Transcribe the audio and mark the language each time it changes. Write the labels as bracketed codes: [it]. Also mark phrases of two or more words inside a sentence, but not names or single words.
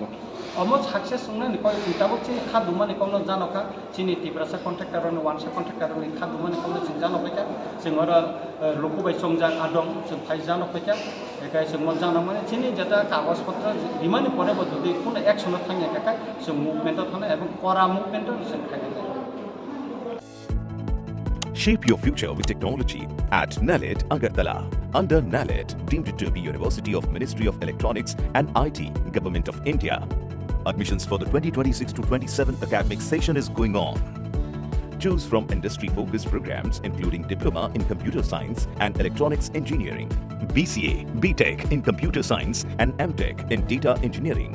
[trp] अमो सक्सेस संना निको चिताबो चिनि खादुमानि कौनो जानका चिनि तिब्रासा कन्ट्राक्टरनि वानसा कन्ट्राक्टरनि खादुमानि कौनो जों जानफैका जों और लकुबाय संजा आदं जों फाय जानफैका बेखाय जों मन जानमाने चिनि जता कागज पत्र बिमानि परेबो जुदि कोनो एक्सन थांया काका जों मुभमेन्ट थाना एवं करा मुभमेन्ट जों खायनाय [en] Shape your future with technology at NALED Agartala. Under NALED, deemed to be University of Ministry of Electronics and IT, Government of India. Admissions for the 2026 to 27 academic session is going on. Choose from industry-focused programs including Diploma in Computer Science and Electronics Engineering, BCA, BTech in Computer Science and MTech in Data Engineering.